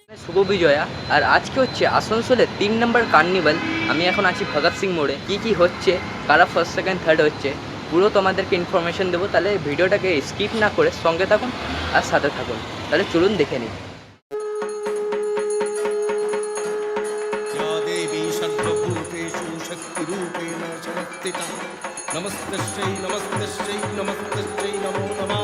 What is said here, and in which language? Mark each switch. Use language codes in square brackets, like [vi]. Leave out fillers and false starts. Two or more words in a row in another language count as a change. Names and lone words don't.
[bn] শুভ বিজয়া। আর আজকে হচ্ছে আসানসোলের 3 নম্বর কার্নিভাল। আমি এখন আছি ভগৎ সিং মোড়ে। কি হচ্ছে, কারা [en] first second third [bn] হচ্ছে, পুরো তোমাদেরকে ইনফরমেশন দেবো। তাহলে ভিডিওটাকে স্কিপ না করে সঙ্গে থাকুন আর সাথে থাকুন। তাহলে চলুন দেখে নিই। [sa] या देवी सर्वभूतेषु शक्तिरूपेण संस्थिता नमस्तस्यै नमस्तस्यै नमस्तस्यै नमो नमः।